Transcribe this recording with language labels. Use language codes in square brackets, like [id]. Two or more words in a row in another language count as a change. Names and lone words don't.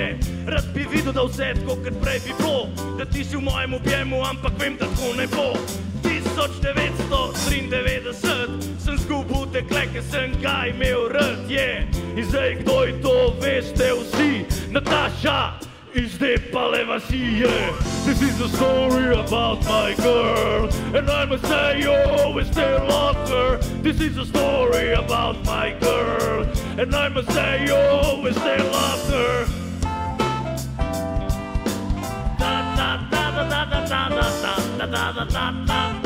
[sl] Rad bi videl, da vse tako kot prej bi bilo, da ti si v mojem objemu, ampak vem, da tako ne bo. 1993 sem zgubil dekle, ki sem ga imel rad, In zdaj, kdo je to, veste vsi, Nataša iz Depale vasi, [en] This is a story about my girl, and I must say you always still love her. This is a story about my girl, and I must say you always still love her. Da da da da da da da da da da da da da da.